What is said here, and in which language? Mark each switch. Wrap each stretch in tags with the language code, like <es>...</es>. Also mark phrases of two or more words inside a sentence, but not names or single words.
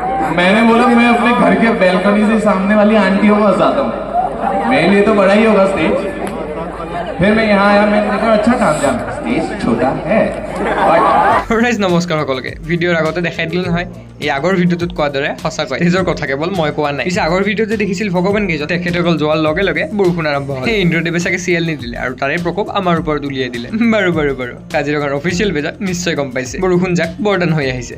<hi>मैंने बोला मैं अपने घर के बैल्कनी से सामने वाली आंटियों को हंसाता हूँ, मेरे लिए तो बड़ा ही होगा स्टेज। फिर मैं यहाँ आया, मैंने देखा अच्छा काम जाम स्टेज छोटा है।</hi> <as>ৰাইজ নমস্কাৰ সকলোকে। ভিডিঅ'ৰ আগতে দেখাই দিলোঁ নহয়, এই আগৰ ভিডিঅ'টোত কোৱাৰ দৰে সঁচাকৈ ষ্টেজৰ কথা কেৱল মই কোৱা নাই। পিছে আগৰ ভিডিঅ'টো দেখিছিল ভগৱান কেইজন, তেখেতসকল যোৱাৰ লগে লগে বৰষুণ আৰম্ভ হ'ল। সেই ইন্দ্ৰদেৱে চাগে চিএল নিদিলে আৰু তাৰে প্ৰকোপ আমাৰ ওপৰত উলিয়াই দিলে। বাৰু কাজিৰঙাৰ অফিচিয়েল পেজত নিশ্চয় গম পাইছে বৰষুণ যাক বৰদান হৈ আহিছে।</as>